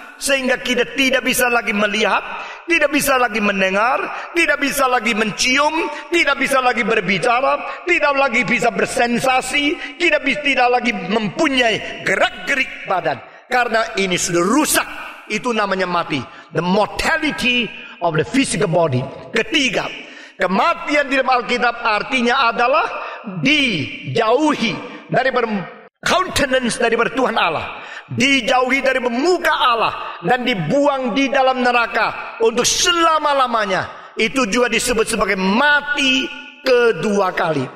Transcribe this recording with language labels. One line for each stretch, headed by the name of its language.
Indonesian: Sehingga kita tidak bisa lagi melihat, tidak bisa lagi mendengar, tidak bisa lagi mencium, tidak bisa lagi berbicara, tidak lagi bisa bersensasi, tidak lagi mempunyai gerak-gerik badan. Karena ini sudah rusak, itu namanya mati.
English: The mortality of the physical body.
Indonesian: Ketiga, kematian di dalam Alkitab artinya adalah dijauhi dari countenance dari Tuhan Allah. Dijauhi dari muka Allah dan dibuang di dalam neraka untuk selama-lamanya. Itu juga disebut sebagai mati kedua kali.